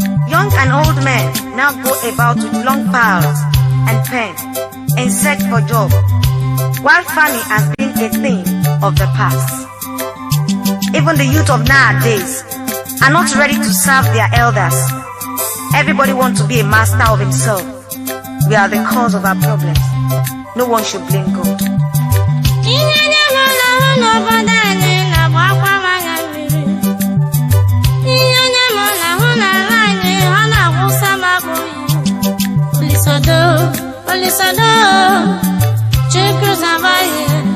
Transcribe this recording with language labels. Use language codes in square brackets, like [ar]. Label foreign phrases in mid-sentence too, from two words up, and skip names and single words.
[en] Young and old men now go about with long files and pen in search for job, while farming has been a thing of the past. Even the youth of nowadays are not ready to serve their elders. Everybody wants to be a master of himself. We are the cause of our problems. No one should blame God. [ig] Ihe onye mụrụ ahụ n'obodo anyị na-agba akwa manya mmiri. Ihe onye mụrụ ahụ n'ala anyị, ọ na-awụsa m abụghị. Olisado, Olisado, Chukwu zọba anyị.